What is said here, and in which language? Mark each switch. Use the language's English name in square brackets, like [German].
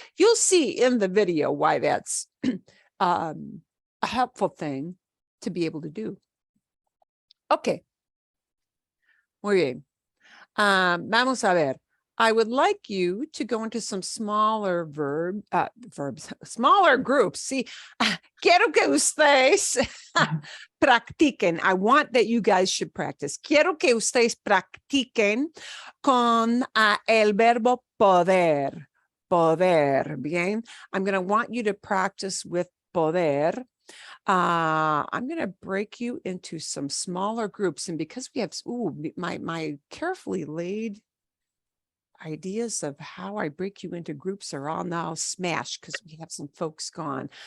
[English] You'll see in the video why that's a helpful thing to be able to do. Okay. [Spanish] Muy bien. Vamos a ver. [English] I would like you to go into some smaller verbs, smaller groups. [Spanish] See, quiero que ustedes practiquen. [English] I want that you guys should practice. [Spanish] Quiero que ustedes practiquen con el verbo poder. Poder, bien. [English] I'm going to want you to practice with poder. I'm going to break you into some smaller groups. And because we have my carefully laid ideas of how I break you into groups are all now smashed because we have some folks gone.